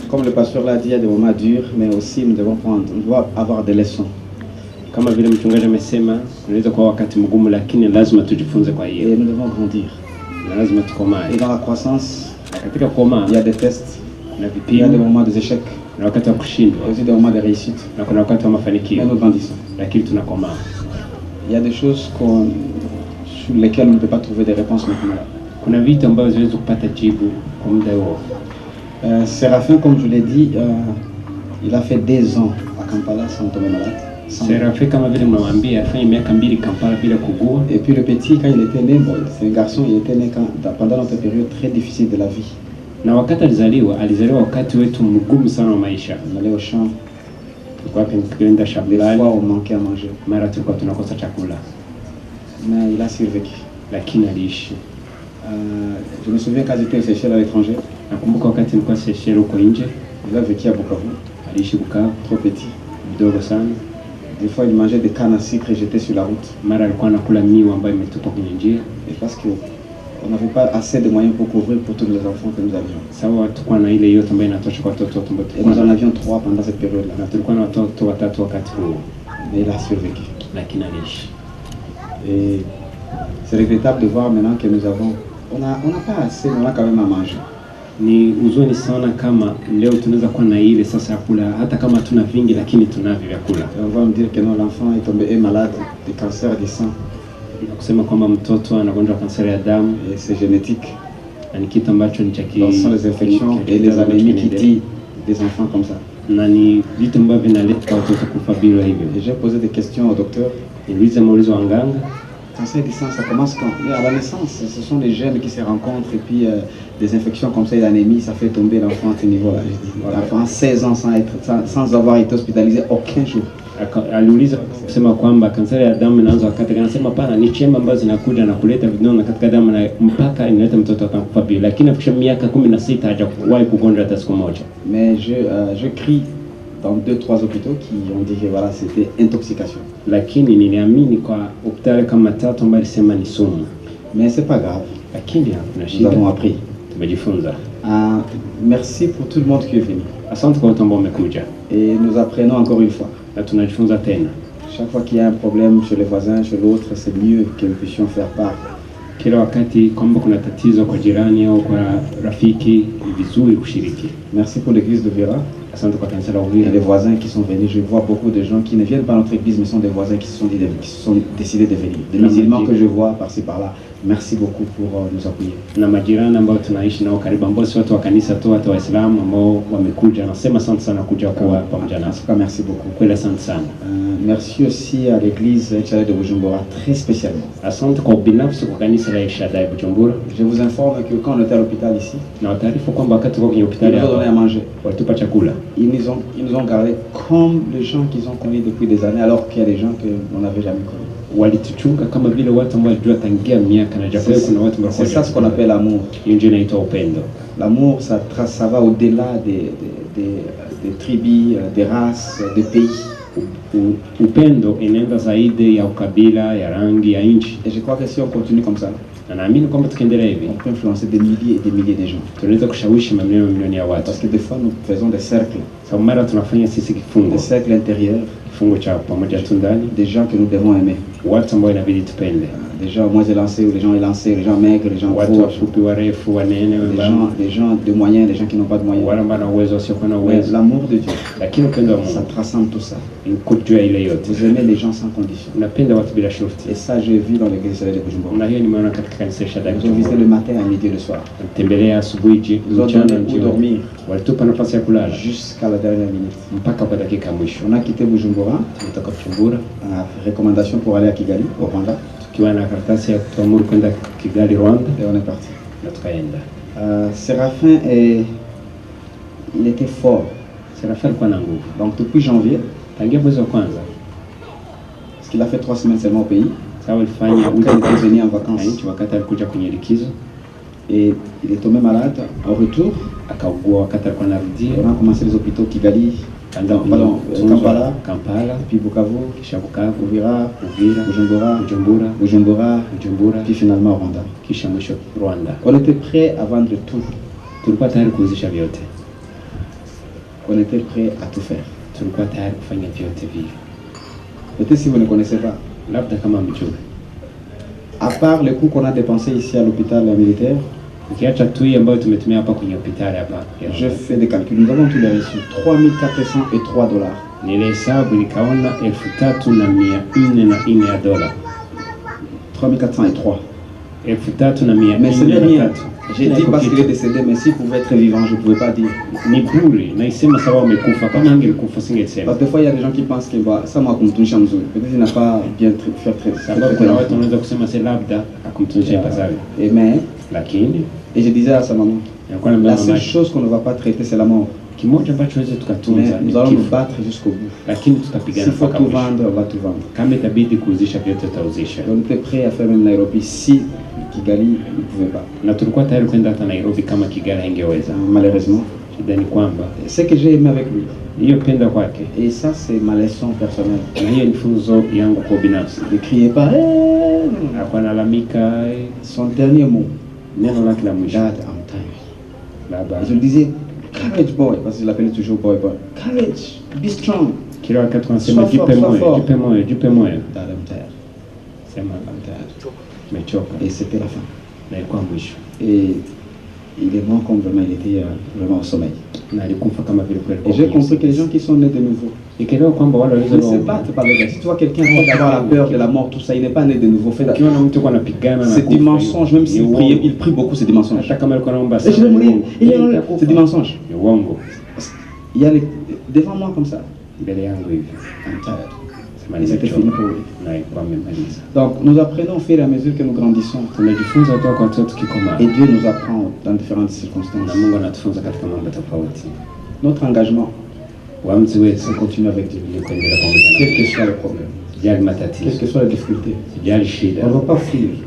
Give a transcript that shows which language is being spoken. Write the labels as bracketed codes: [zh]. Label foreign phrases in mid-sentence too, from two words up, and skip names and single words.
[fr] le pasteur l'a dit, il y a des moments durs, mais aussi nous devons avoir des leçons. [sw] Kama vile mchungaji amesema, unaweza kuwa wakati mgumu lakini lazima tujifunze kwa hiyo. [fr] Et nous devons grandir. [sw] Na lazima tukomae. [fr] Et dans la croissance, [sw] katika kukomaa, [fr] il y a des tests, [sw] kuna [fr] il y a [sw] vipimo, [fr] des moments de échecs, [sw] na wakati wa kushindwa, [fr] il y a aussi des moments de réussite. [sw] na kuna wakati wa [fr] Mais [sw] mafanikio. [fr] nous grandissons. [sw] Lakini tunakomaa. [fr] Il y a des choses sur lesquelles on ne peut pas trouver des réponses maintenant. [sw] Kuna vitu ambavyo siwezi kupata jibu kwa muda huo. [fr] Séraphin, comme je l'ai dit, il a fait 2 ans à Kampala sans tomber malade. [sw] Séraphin kama vile mwambia alifanya miaka 2 Kampala bila kugua. [fr] Et puis le petit, quand il était né, bon, c'est un garçon, il était né pendant notre période très difficile de la vie. [sw] Na wakati alizaliwa wakati wetu mgumu sana wa maisha. [fr] On allait au champ, [sw] Tulikuwa tukienda [fr] des [sw] shambani, [fr] fois on manquait à manger. [sw] mara tulikuwa tunakosa chakula, [fr] Mais il a survécu. [sw] lakini aliishi. [fr] Je me souviens quand j'étais au Seychelles à l'étranger, [sw] Nakumbuka wakati nilikuwa Seychelles huko nje, [fr] il a vécu à Bukavu, [sw] aliishi Bukavu, [fr] trop petit. [sw] mdogo sana. [fr] Des fois il mangeait des cannes à sucre jetées sur la route. [sw] Mara alikuwa anakula miwa ambayo imetupwa kwenye njia. [fr] Et parce qu'on n'avait pas assez de moyens pour couvrir pour tous les enfants que nous avions. [sw] Sawa, tulikuwa na ile yote ambayo inatosha kwa watoto wote ambao [fr] Et nous en [sw] tulikuwa [fr] avions 3 pendant cette période-là. [sw] na tulikuwa na watoto 3 wakati huo, [fr] Mais il a survécu. [sw] lakini aliishi. [fr] Et c'est regrettable de voir maintenant que nous avons... On n'a pas assez, mais on a quand même à manger. [sw] Ni huzuni sana kama leo tunaweza kuwa na ile sasa ya kula, hata kama hatuna vingi, lakini tunavyo vyakula. [fr] Et on va me dire que non, l'enfant est malade de cancer du sang. [sw] Na kusema kwamba mtoto anagonjwa kanseri ya damu, [fr] Et c'est génétique. [sw] na ni kitu ambacho ni cha [fr] Ce sont les infections et les anémies qui tuent des enfants comme ça. [sw] na ni vitu ambavyo vinaleta watoto kufa bila hivyo. [fr] Et j'ai posé des questions au docteur. [sw] Niliuliza maulizo wa nganga, [fr] Cancer du sang, ça commence quand? À la naissance, ce sont les gènes qui se rencontrent et puis des infections comme ça et l'anémie, ça fait tomber l'enfant à ce niveau-là. Je dis, l'enfant 16 ans sans avoir été hospitalisé aucun jour. [sw] aliuliza kusema kwamba kanseri ya damu inaanza wakati gani. Anasema pana ni chembe ambazo zinakuja na kuleta vidonda katika damu na mpaka inaleta mtoto akakufa bila, lakini afikisha miaka 16 hajawahi kugonjwa hata siku moja. [fr] Mais je crie dans 2-3 hôpitaux qui ont dit que voilà, c'était intoxication. [sw] Lakini niliamini kwa hospitali kama 3 ambayo alisema ni sumu. [fr] Mais c'est pas grave. [sw] Lakini hakuna [fr] Nous [sw] shida. [fr] avons appris. [sw] Tumejifunza. [fr] Merci pour tout le monde qui est venu. [sw] Asante kwa watu ambao wamekuja. [fr] Et nous apprenons encore une fois. [sw] Na tunajifunza tena. [fr] Chaque fois qu'il y a un problème chez les voisins, chez l'autre, c'est mieux que nous puissions faire part. [sw] Kila wakati kwamba kuna tatizo kwa jirani au kwa rafiki, ni vizuri kushiriki. [fr] Merci pour l'église de Vera. [sw] Asante kwa kanisa la [fr] Et [sw] Uvira. [fr] les voisins qui sont venus. Je vois beaucoup de gens qui ne viennent pas à notre église, mais sont des voisins qui se sont décidés de venir. Des musulmans que je vois par-ci par-là. Merci beaucoup pour nous appuyer. [sw] Na majirani ambao tunaishi nao karibu, ambao si watu wa kanisa tu, watu wa Waislamu ambao wamekuja. Nasema asante sana kuja kuwa pamoja [fr] En [sw] nasi. [fr] tout cas, merci beaucoup. [sw] Kweli asante sana. [fr] Merci aussi à l'église Chalet de Bujumbura, très spécialement. [sw] Asante kwa ubinafsi kwa kanisa la El Shaddai Bujumbura. [fr] Je vous informe que quand on était à l'hôpital ici, [sw] Na wataarifu kwamba wakati kwa kwenye [fr] ils [sw] hospitali [fr] nous ont donné à [sw] hapa [fr] manger. [sw] walitupa chakula. [fr] Ils nous ont gardés comme les gens qu'ils ont connus depuis des années, alors qu'il y a des gens qu'on n'avait jamais connus. [sw] Walituchunga kama vile watu ambao walijua tangia miaka na japo kuna watu ambao [fr] C'est ça ce qu'on appelle l'amour. [sw] hiyo ndio inaitwa upendo. [fr] L'amour, ça va au-delà des tribus, des races, des pays. [sw] Upendo inaenda zaidi ya ukabila, ya rangi, ya nchi. [fr] Et je crois que si on continue comme ça, [sw] Na naamini kwamba tukiendelea hivi [fr] on peut influencer des milliers et des milliers de gens. [sw] tunaweza kushawishi mamilioni ya watu. [fr] Parce que des fois, nous faisons des cercles [sw] Sababu mara tunafanya sisi kifungo [fr] intérieurs, [sw] cha pamoja tu ndani, [fr] des gens que nous devons aimer. [sw] watu ambao inabidi tupende, [fr] Des gens moins élancés ou les gens élancés, les gens maigres, les gens [sw] watu [fr] gros, [sw] wafupi, warefu, wanene, wembamba, [fr] des gens de moyens, des gens qui n'ont pas de moyens. [sw] wale ambao wana uwezo, wasiokuwa na [fr] Mais [sw] uwezo. [fr] l'amour de Dieu, [sw] Lakini upendo wa [fr] ça [sw] Mungu [fr] transcende tout ça. [sw] ni kujua ile yote. [fr] Vous aimez les gens sans condition. [sw] Unapenda watu bila shurti, [fr] Et ça, j'ai vu dans l'église de Bujumbura. [sw] na hiyo nimeona katika kanisa la Shaddai [fr] Ils ont visité le matin, à midi et le soir. [sw] Tembelea asubuhi, [fr] Ils ont [sw] mchana, [fr] donné où [sw] jioni. [fr] dormir [sw] Walitupa nafasi ya kulala [fr] jusqu'à la dernière minute. [sw] mpaka kwa dakika ya mwisho. [fr] On a quitté Bujumbura, [sw] Tumetoka Bujumbura [fr] recommandation pour aller à Kigali, au Rwanda, [sw] tukiwa na karatasi ya kutuamuru kwenda Kigali, Rwanda, [fr] et on est parti. [sw] na tukaenda. [fr] Séraphin, il était fort. [sw] Serafa alikuwa na nguvu [fr] Donc depuis janvier, [sw] tangia mwezi wa kwanza, [fr] parce qu'il a fait 3 semaines seulement au pays, [sw] sawa alifanya [fr] quand il était venu en vacances, [sw] nchi wakati alikuja kwenye likizo, [fr] et il est tombé malade. Au retour, [sw] akaugua wakati alikuwa anarudia, [fr] on a commencé les hôpitaux Kigali, [sw] Kampala, Kampala, [fr] puis Bukavu, [sw] kisha Bukavu, [fr] Uvira, [sw] Uvira, [fr] Bujumbura, [sw] Bujumbura, [fr] puis finalement au Rwanda. [sw] kisha mwisho Rwanda. [fr] On était prêt à vendre tout. [sw] Tulikuwa tayari kuuzisha vyote. [fr] qu'on était prêt à tout faire. [sw] tulikuwa tayari kufanya vyote vile. [fr] Peut-être si vous ne connaissez pas. [sw] Labda kama mjui, [fr] À part les coûts qu'on a dépensés ici à l'hôpital militaire, [sw] ukiacha tu hii ambayo tumetumia hapa kwenye hospitali hapa, [fr] je fais des calculs. Nous avons tous les reçus. 3403 $. [sw] nilihesabu nikaona 3,404 ya dola. [fr] 3403. [sw] 3,404. [fr] Mais ce n'est rien. J'ai dit parce qu'il est décédé, mais s'il pouvait être vivant, je ne pouvais pas dire. [sw] Ni bure, naisema sababu amekufa. Kama angelikufa singesema. [fr] Parce que des fois, il y a des gens qui pensent que bah, ça m'a [sw] kumtunisha mzuri. [fr] Peut-être qu'il n'a pas bien fait très [sw] sababu kuna watu wanaweza kusema c'est labda akumtunisha ipasavyo. Lakini, [fr] et je disais à sa maman, la seule chose qu'on ne va pas traiter, c'est la mort. [sw] Kimoja ambacho tuweze tukatunza, [fr] nous allons nous battre jusqu'au bout. [sw] Lakini tutapigana [fr] s'il faut tout vendre, on va tout vendre. [sw] Kama itabidi kuuzisha vyote tutauzisha. [fr] On était prêt à faire même Nairobi si Kigali ne pouvait pas. [sw] Na tulikuwa tayari kwenda hata Nairobi kama Kigali haingeweza. [fr] Malheureusement. [sw] Shida ni kwamba [fr] ce que j'ai aimé avec lui, [sw] hiyo penda kwake, [fr] et ça c'est ma leçon personnelle, [sw] na hiyo ni funzo yangu kwa binafsi. [fr] Ne criez pas, [sw] hakuwa nalalamika. [fr] Son dernier mot, [sw] neno lake la mwisho, [en] Dad, I'm tired. [sw] Baba, [fr] je lui disais, [en] courage boy, [fr] parce que je l'appelais toujours boy. [en] Courage, be strong. [sw] Kila wakati tunasema jipe moyo, jipe moyo, jipe moyo. [en] Dad, I'm tired. [sw] Sema [en] I'm tired. [sw] Mechoka. [fr] Et c'était la fin. [sw] Na ilikuwa mwisho. [fr] Et il est mort comme vraiment il était vraiment au sommeil. [sw] Na alikufa kama vile kweli. [fr] Et j'ai compris que les gens qui sont nés de nouveau, [sw] ikielewa kwamba wale [fr] ne se battent pas avec. Si tu vois quelqu'un qui a la peur de la mort, tout ça, il n'est pas né de nouveau. C'est du mensonge, même s'il priait, il prie beaucoup, c'est du mensonge. Et je vais mourir, c'est du mensonge. Il y a les, devant moi comme ça. [en] I'm tired. [fr] Et c'était fini pour lui. Donc nous apprenons au fur et à mesure que nous grandissons. Et Dieu nous apprend dans différentes circonstances. Notre engagement, c'est continuer avec Dieu. Quel que soit le problème, quelles que soient les difficultés, on ne va pas fuir.